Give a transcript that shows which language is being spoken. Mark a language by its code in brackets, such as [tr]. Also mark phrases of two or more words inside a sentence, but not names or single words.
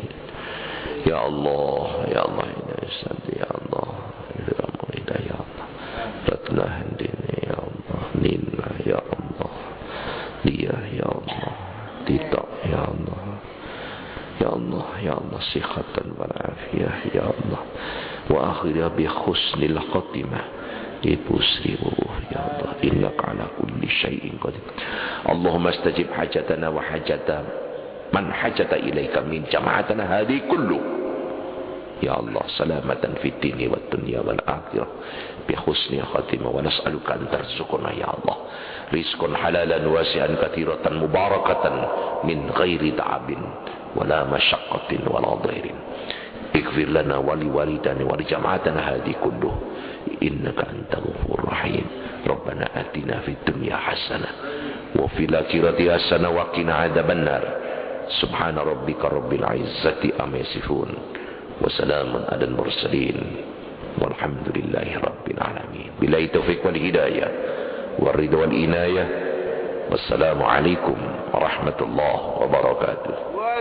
[ar] يا الله، يا الله، يا الله، يا الله، Ratlah Handini، يا الله، Nina، يا الله، Dia، يا الله، Tita، يا الله، يا الله، يا الله، صحة والعافية، يا الله، و akhirnya بحسن الخاتمة، Ibu Sri Wuh, يا الله، إنك على كل شيء قدير. اللهم استجب حاجتنا وحاجة من حاجة إليك من جماعتنا هذه كله يا الله، سلامة في الدين والدنيا والآخرة بحسن خاتمة، ونسألك أن ترزقنا يا الله رزقا حلالا واسعا كثيرة مباركة من غير تعب ولا مشقة ولا ضير. اغفر لنا ولوالدينا ولجماعتنا هذه كله إنك أنت الغفور الرحيم. ربنا آتنا في الدنيا حسنة وفي الآخرة حسنة وقنا عذاب النار. سبحان ربك رب العزة عما يصفون وسلام على المرسلين والحمد لله رب العالمين. بالله التوفيق والهداية والرضا والعناية. والسلام عليكم ورحمة الله وبركاته.